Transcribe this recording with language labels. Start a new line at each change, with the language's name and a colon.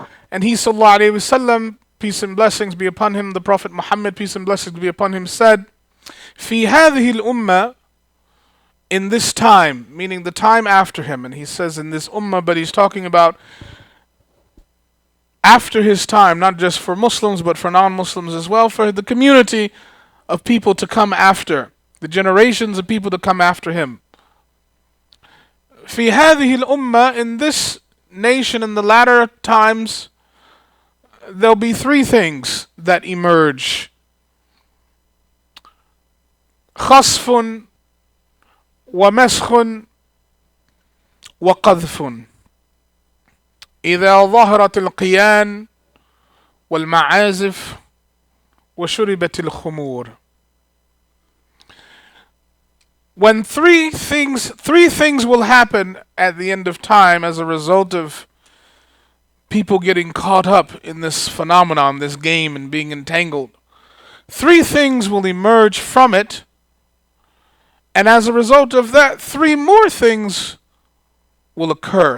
English: And he sallallahu alayhi wasallam, peace and blessings be upon him, the Prophet Muhammad, peace and blessings be upon him, said,
Arabic: "Fi hadhihi al-ummah,"
English: in this time, meaning the time after him, and he says in this ummah, but he's talking about after his time, not just for Muslims, but for non-Muslims as well, for the community of people to come after, the generations of people to come after him.
Arabic: Fi hadhihi al-ummah,
English: in this nation in the latter times, there'll be three things that emerge.
Arabic: خصف ومسخ وقذف إذا ظهرت القيان والمعازف وشربت الخمور.
English: When three things will happen at the end of time as a result of people getting caught up in this phenomenon, this game, and being entangled. Three things will emerge from it, and as a result of that, three more things will occur.